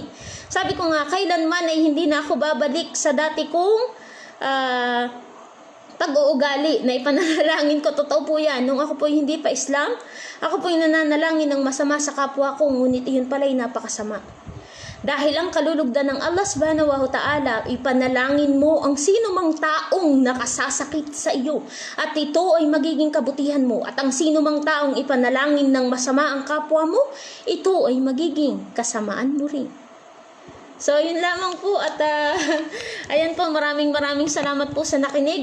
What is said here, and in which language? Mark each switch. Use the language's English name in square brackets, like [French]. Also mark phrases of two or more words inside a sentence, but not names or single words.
[Filipino] Sabi ko nga, kailanman ay hindi na ako babalik sa dati kong pag-uugali na ipanalangin ko. Totoo po yan. Nung ako po hindi pa Islam, ako po yung nananalangin ng masama sa kapwa ko, ngunit iyon pala'y napakasama. Dahil ang kalulugdan ng Allah [Arabic] سبحانه وتعالى, [Filipino] ipanalangin mo ang sino mang taong nakasasakit sa iyo. At ito ay magiging kabutihan mo. At ang sino mang taong ipanalangin ng masama ang kapwa mo, ito ay magiging kasamaan mo rin. So, yun lamang po. At ayan po, maraming salamat po sa nakinig.